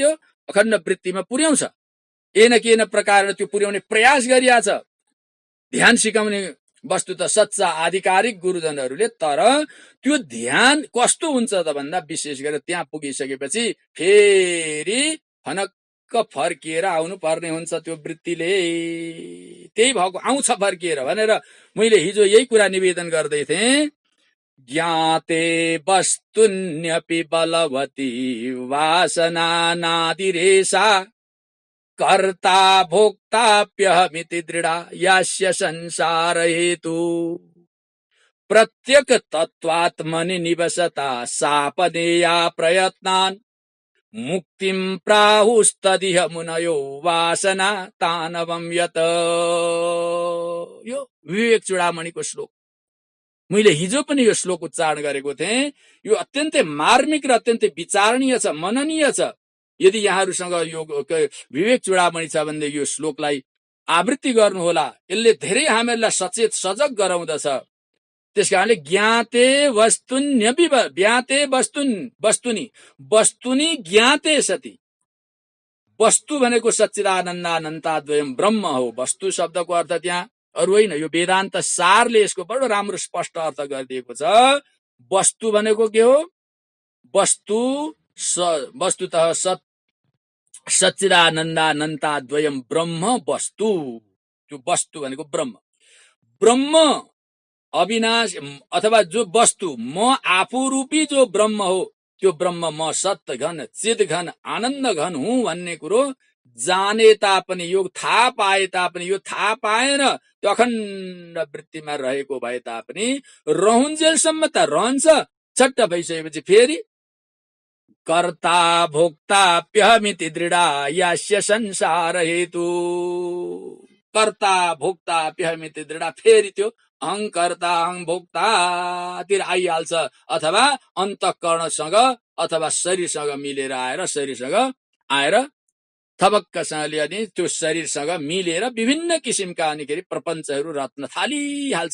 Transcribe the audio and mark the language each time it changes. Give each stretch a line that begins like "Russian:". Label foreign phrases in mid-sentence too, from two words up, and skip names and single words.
Nepali: त्यो अखण्ड वृत्तिमा पुर्याउँछ।
Sanskrit: एन केन प्रकार
Nepali: त्यो पुर्याउने प्रयास गरिया छ ध्यान सिकाउने वस्तु त सच्चा आधिकारिक गुरुजनहरूले। तर त्यो ध्यान कस्तो हुन्छ त भन्दा विशेष गरेर त्यहाँ पुगिसकेपछि फेरि फनक्क फर्किएर आउनु पर्ने हुन्छ त्यो वृत्तिले। त्यही भएको आउँछ फर्किएर भनेर मैले हिजो यही कुरा निवेदन गर्दै थिएँ।
Sanskrit: ज्ञाते वस्तुन्यपि बलवती वासना नादिरेषा कर्ता भोक्ताप्यहमिति दृढा यास्य संसार हेतु प्रत्यक तत्वात्मनि निवसता सापनेया प्रयत्नान् मुक्तिं प्राहुस्तदिह मुनयो वासना तानवं यत।
Nepali: यो विवेक चूडामणिको श्लोक, मैले हिजो पनि यो श्लोक उच्चारण गरेको थिएँ। यो अत्यन्तै मार्मिक र अत्यन्तै विचारणीय छ, मननीय छ। यदि यहाँहरूसँग यो विवेक चूडामणि छ भने यो श्लोकलाई आवृत्ति गर्नुहोला। यसले धेरै हामीहरूलाई सचेत सजग गराउँदछ। त्यसकारणले
Sanskrit: ज्ञाते वस्तुन्यपि ज्ञाते वस्तुनि ज्ञाते सति,
Nepali: वस्तु भनेको
Sanskrit: सच्चिदानन्दानन्ताद्वयम् ब्रह्म
Nepali: हो। वस्तु शब्दको अर्थ त्यहाँ अरू होइन, यो वेदान्त सारले यसको बडो राम्रो स्पष्ट अर्थ गरिदिएको छ। वस्तु भनेको के हो?
Sanskrit: वस्तुतः सच्चिदानन्दानन्ताद्वयम् ब्रह्म वस्तु।
Nepali: त्यो वस्तु भनेको ब्रह्म। ब्रह्म अविनाश अथवा जो वस्तु म आफू रूपी जो ब्रह्म हो, त्यो ब्रह्म म सत्य घन चिद घन आनन्द घन हुँ भन्ने कुरो जाने तापनि, यो थाहा पाए तापनि, यो थाहा पाएन त्यो अखण्ड वृत्तिमा रहेको भए तापनि रहन्जेलसम्म त रहन्छ। छट्ट भइसकेपछि फेरि
Sanskrit: कर्ता भोक्ताप्यहमिति दृढा यास्य संसार हेतु, कर्ता भोक्ताप्यहमिति दृढा,
Nepali: फेरि त्यो अहङ्कर्ता अहङ्भोक्तातिर आइहाल्छ। अथवा अन्तःकरणसँग अथवा शरीरसँग मिलेर आएर, शरीरसँग आएर थपक्कसँगले अनि त्यो शरीरसँग मिलेर विभिन्न किसिमका अनिखेरि प्रपञ्चहरू रत्न थालिहाल्छ।